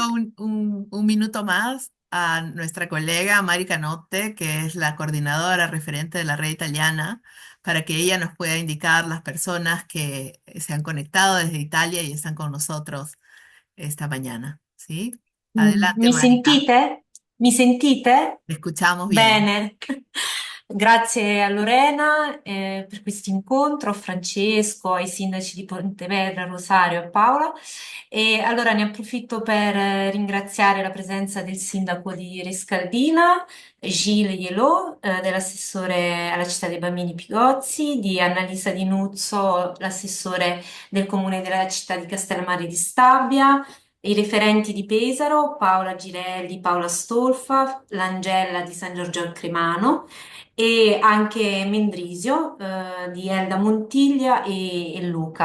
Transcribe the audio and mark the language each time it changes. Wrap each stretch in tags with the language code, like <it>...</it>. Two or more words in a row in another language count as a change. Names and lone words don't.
<es>solo un minuto más a nuestra colega Mari Canotte, que es la coordinadora referente de la red italiana, para que ella nos pueda indicar las personas que se han conectado desde Italia y están con nosotros esta mañana. ¿Sí? Adelante,</es> <it>Mi Marica. sentite? Mi sentite?</it> <es>Te escuchamos bien.</es> <it>Bene. Grazie a Lorena per questo incontro, a Francesco, ai sindaci di Pontevedra, Rosario e Paola. E allora ne approfitto per ringraziare la presenza del sindaco di Rescaldina, Gilles Yelot, dell'assessore alla città dei bambini Pigozzi, di Annalisa Di Nuzzo, l'assessore del comune della città di Castellammare di Stabia, i referenti di Pesaro, Paola Girelli, Paola Stolfa, l'Angella di San Giorgio al Cremano e anche Mendrisio di Elda Montiglia e Luca.</it>